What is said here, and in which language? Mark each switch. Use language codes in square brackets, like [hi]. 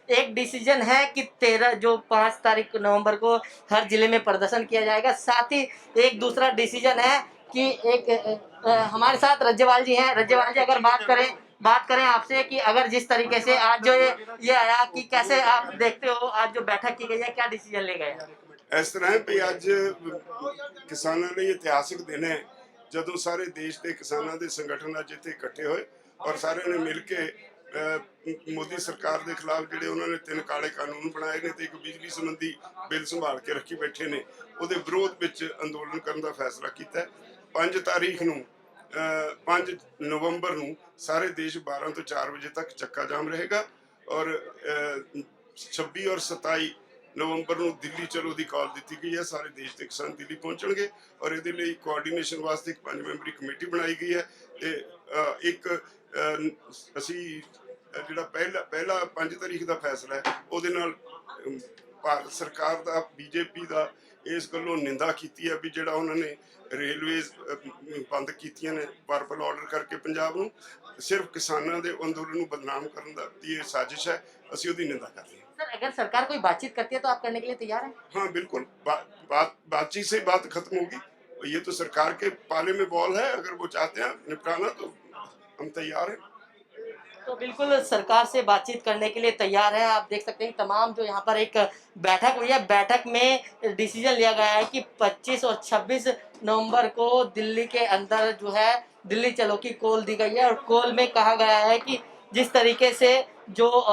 [hi] एक डिसीजन है कि 5 नवंबर को हर जिले में प्रदर्शन किया जाएगा। साथ ही एक दूसरा डिसीजन है कि हमारे साथ रज्जेवाल जी हैं। रज्जेवाल जी, अगर बात करें आपसे कि अगर जिस तरीके से आज जो ये आया कि कैसे आप देखते हो आज जो बैठक की गई है, क्या डिसीजन ले गए? [pa] इस तरह है भी अज किसानों ने इतिहासिक दिन है ਜਦੋਂ ਸਾਰੇ ਦੇਸ਼ ਦੇ ਕਿਸਾਨਾਂ ਦੇ ਸੰਗਠਨ ਅੱਜ ਇੱਥੇ ਇਕੱਠੇ ਹੋਏ ਔਰ ਸਾਰਿਆਂ ਨੇ ਮਿਲ ਕੇ ਮੋਦੀ ਸਰਕਾਰ ਦੇ ਖਿਲਾਫ ਜਿਹੜੇ ਉਹਨਾਂ ਨੇ 3 ਕਾਲੇ ਕਾਨੂੰਨ ਬਣਾਏ ਨੇ ਤੇ ਇੱਕ ਬਿਜਲੀ ਸੰਬੰਧੀ ਬਿੱਲ ਸੰਭਾਲ ਕੇ ਰੱਖੀ ਬੈਠੇ ਨੇ, ਉਹਦੇ ਵਿਰੋਧ ਵਿੱਚ ਅੰਦੋਲਨ ਕਰਨ ਦਾ ਫੈਸਲਾ ਕੀਤਾ ਹੈ। 5 ਤਾਰੀਖ ਨੂੰ 5 ਨਵੰਬਰ ਨੂੰ ਸਾਰੇ ਦੇਸ਼ 12 ਤੋਂ 4 ਵਜੇ ਤੱਕ ਚੱਕਾ ਜਾਮ ਰਹੇਗਾ ਔਰ 26 ਔਰ 27 ਨਵੰਬਰ ਨੂੰ ਦਿੱਲੀ ਚਲੋ ਦੀ ਕਾਲ ਦਿੱਤੀ ਗਈ ਹੈ। ਸਾਰੇ ਦੇਸ਼ ਦੇ ਕਿਸਾਨ ਦਿੱਲੀ ਪਹੁੰਚਣਗੇ ਔਰ ਇਹਦੇ ਲਈ ਕੋਆਰਡੀਨੇਸ਼ਨ ਵਾਸਤੇ ਇੱਕ 5 ਮੈਂਬਰੀ ਕਮੇਟੀ ਬਣਾਈ ਗਈ ਹੈ ਤੇ ਇੱਕ ਅਸੀਂ ਜਿਹੜਾ ਪਹਿਲਾ 5 ਤਾਰੀਖ ਦਾ ਫੈਸਲਾ ਹੈ ਉਹਦੇ ਨਾਲ ਭਾਰਤ ਸਰਕਾਰ ਦਾ ਬੀਜੇਪੀ ਦਾ ਇਸ ਗੱਲੋਂ ਨਿੰਦਾ ਕੀਤੀ ਹੈ ਵੀ ਜਿਹੜਾ ਉਹਨਾਂ ਨੇ ਰੇਲਵੇਜ਼ ਬੰਦ ਕੀਤੀਆਂ ਨੇ ਵਰਬਲ ਆਰਡਰ ਕਰਕੇ ਪੰਜਾਬ ਨੂੰ, ਸਿਰਫ ਕਿਸਾਨਾਂ ਦੇ ਅੰਦੋਲਨ ਨੂੰ ਬਦਨਾਮ ਕਰਨ ਦੀ ਇਹ ਸਾਜ਼ਿਸ਼ ਹੈ। ਅਸੀਂ ਉਹਦੀ ਨਿੰਦਾ ਕਰ ਰਹੇ हैं। [hi] सर अगर सरकार कोई बातचीत करती है तो आप करने के लिए तैयार हैं? हाँ बिल्कुल, बातचीत से बात खत्म होगी। ये तो सरकार के पाले में बॉल है, अगर वो चाहते हैं निपटाना तो हम तैयार हैं। तो बिल्कुल सरकार से बातचीत करने के लिए तैयार है। आप देख सकते हैं तमाम जो यहाँ पर एक बैठक हुई है, बैठक में डिसीजन लिया गया है कि 25 और 26 नवंबर को दिल्ली के अंदर जो है दिल्ली चलो की कॉल दी गई है और कॉल में कहा गया है कि जिस तरीके से जो